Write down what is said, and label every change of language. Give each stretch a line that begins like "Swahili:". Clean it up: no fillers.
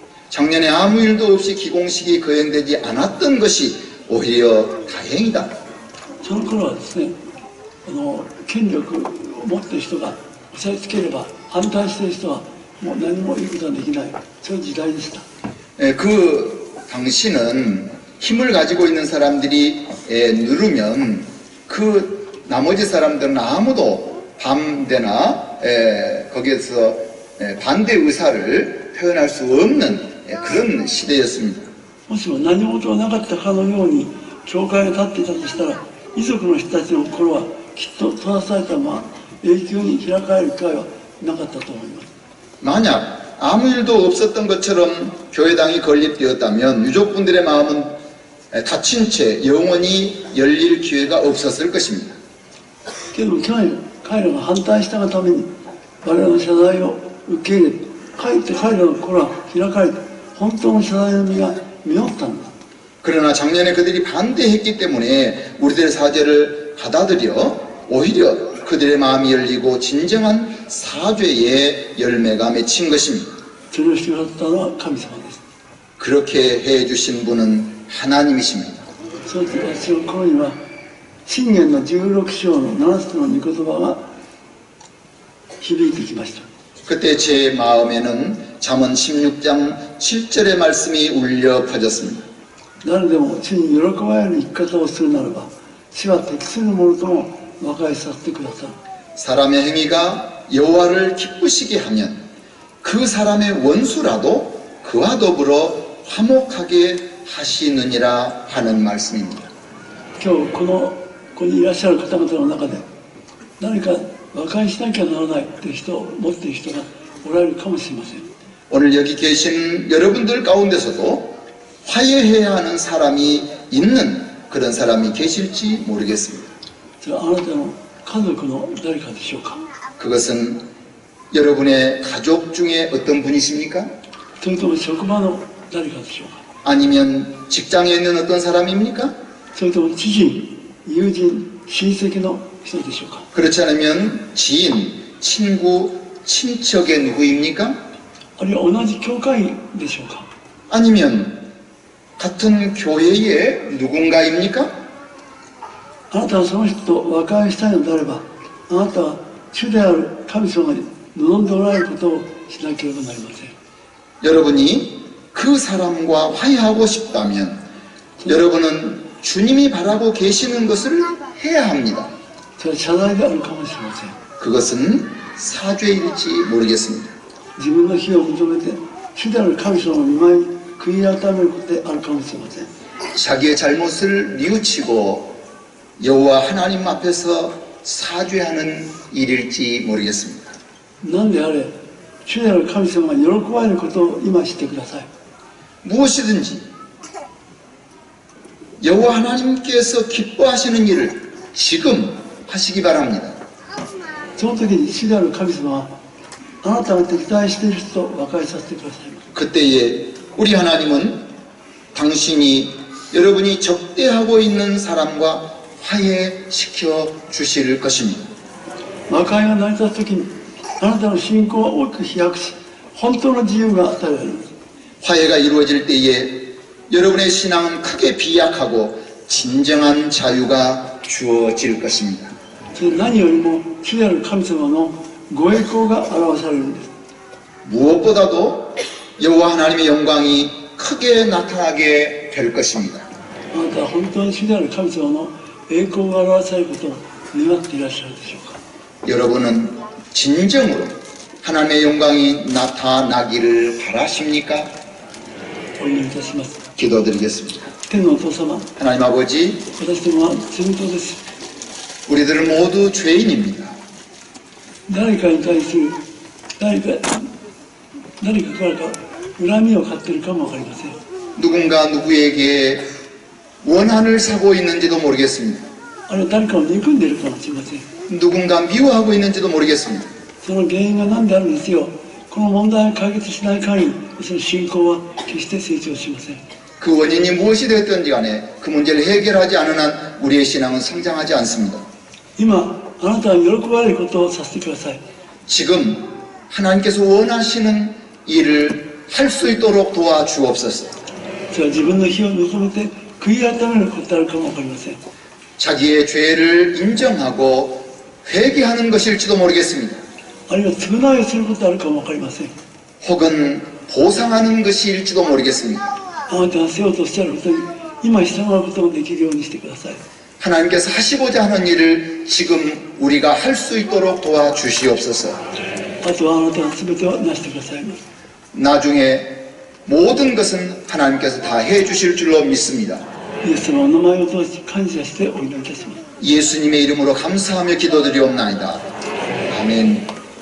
Korean: 작년에 아무 일도 없이 기공식이 거행되지 않았던 것이 오히려 다행이다.
Japanese: その頃はですね、権力を持っている人が押さえつければ反対している人はもう何も言うことができない、そういう時代でした。
Korean: 그 당시는 힘을 가지고 있는 사람들이 누르면 그 나머지 사람들은 아무도 밤되나 거기에서 반대 의사를 표현할 수 없는 그런 시대였습니다.
Japanese: もしも何事もなかったかのように教会が立っていたとしたら、遺族の人たちの心はきっと閉ざされたまま永久に開かれる機会はなかったと思います。
Korean: 만약 아무 일도 없었던 것처럼 교회당이 건립되었다면 유족분들의 마음은 닫힌 채 영원히 열릴 기회가 없었을 것입니다.
Japanese: けど去年彼らが反対したがために我々の謝罪を受け入れ、かえって彼らの心は開かれて本当の謝罪の実が実ったんだ。
Korean: 그러나 작년에 그들이 반대했기 때문에 우리들의 사죄를 받아들여 오히려 그들의 마음이 열리고 진정한 사죄의 열매가 맺힌 것입니다.
Japanese: それをしてくださったのは神様です。
Korean: 그렇게 해주신 분은 하나님이십니다.
Japanese: そして私の心には箴言の16章の7つの御言葉が響いてきました。
Korean: 그때 제 마음에는 잠언 16장 7절의 말씀이 울려 퍼졌습니다.
Japanese: 誰でも主に喜ばれる生き方をするならば、主は適するものとも和解させてくださる。
Korean: 사람의 행위가 여호와를 기쁘시게 하면 그 사람의 원수라도 그와 더불어 화목하게 하시느니라 하는 말씀입니다.
Japanese: 今日このここにいらっしゃる方々の中で何か和解しなきゃならないという人を持っている人がおられるかもしれません。
Korean: 오늘 여기 계신 여러분들 가운데서도 화해해야 하는 사람이 있는 그런 사람이 계실지 모르겠습니다.
Japanese: それはあなたの家族の誰かでしょうか。
Korean: 그것은 여러분의 가족 중에 어떤 분이십니까?
Japanese: それとも職場の誰かでしょうか。
Korean: 아니면 직장에 있는 어떤 사람입니까?
Japanese: それとも知人、友人、親戚の人でしょうか。
Korean: 그렇지 않으면 지인, 친구, 친척의 누구입니까?
Japanese: あるいは同じ教会でしょうか。
Korean: 아니면 같은 교회의 누군가입니까?
Japanese: あなたはその人と和解したいのであれば、あなたは主である神様に望んでおられることをしなければなりません。
Korean: 여러분이 그 사람과 화해하고 싶다면 여러분은 주님이 바라고 계시는 것을 해야 합니다.
Japanese: それは謝罪であるかもしれません。
Korean: 그것은 사죄일지 모르겠습니다.
Japanese: 自分の非を認めて主である神様の御前に悔い改めることであるかもしれません。
Korean: 자기의 잘못을 뉘우치고 여호와 하나님 앞에서 사죄하는 일일지 모르겠습니다.
Japanese: 何であれ、主である神様が喜ばれることを今してください。
Korean: 무엇이든지 여호와 하나님께서 기뻐하시는 일을 지금 하시기 바랍니다.
Japanese: その時に主である神様はあなたが敵対している人と和解させてくださいます。
Korean: 그때에 우리 하나님은 당신이 여러분이 적대하고 있는 사람과 화해시켜 주실 것입니다.
Japanese: 和解が成り立つ時にあなたの信仰は大きく飛躍し、本当の自由が与えられる。
Korean: 화해가 이루어질 때에 여러분의 신앙은 크게 비약하고 진정한 자유가 주어질 것입니다.
Japanese: それ何よりも主である神様のご栄光が表されるんです。
Korean: 무엇보다도 여호와 하나님의 영광이 크게 나타나게 될 것입니다.
Japanese: あなたは本当に主である神様の栄光が表されることを願っていらっしゃるでしょうか。
Korean: 여러분은 진정으로 하나님의 영광이 나타나기를 바라십니까?
Japanese: お祈りいたします。
Korean: 기도드리겠습니다.
Japanese: 天のお父様、
Korean: 하나님 아버지,
Japanese: 私どもは罪人です。
Korean: 우리들은 모두 죄인입니다.
Japanese: 誰かに対する誰かからか恨みを買っているかも分かりません。
Korean: 누군가 누구에게 원한을 사고 있는지도 모르겠습니다.
Japanese: あるいは誰かを憎んでいるかもしれません。
Korean: 누군가 미워하고 있는지도 모르겠습니다.
Japanese: その原因が何であるんですよ。この問題を解決しない限り、その信仰は決して成長しません。
Korean: 그 원인이 무엇이 되었든지 간에 그 문제를 해결하지 않은 한 우리의 신앙은 성장하지 않습니다.
Japanese: 今、あなたが喜ばれることをさせてください。
Korean: 지금 하나님께서 원하시는 일을 할 수 있도록 도와주옵소서.
Japanese: それは自分の非を認めて悔い改めることであるかも分かりません。
Korean: 자기의 죄를 인정하고 회개하는 것일지도 모르겠습니다.
Japanese: あるいは償いをすることであるかも分かりません。
Korean: 혹은 보상하는 것일지도 모르겠습니다.
Japanese: あなたがせようとおっしゃることに今従うことができるようにしてください。
Korean: 하나님께서 하시고자 하는 일을 지금 우리가 할 수 있도록 도와주시옵소서.
Japanese: あとはあなたが全てを成してくださいます。
Korean: 나중에 모든 것은 하나님께서 다 해주실 줄로 믿습니다.
Japanese: イエス様のお名前を通して感謝してお祈りいたします。
Korean: 예수님의 이름으로 감사하며 기도드리옵나이다. 아멘.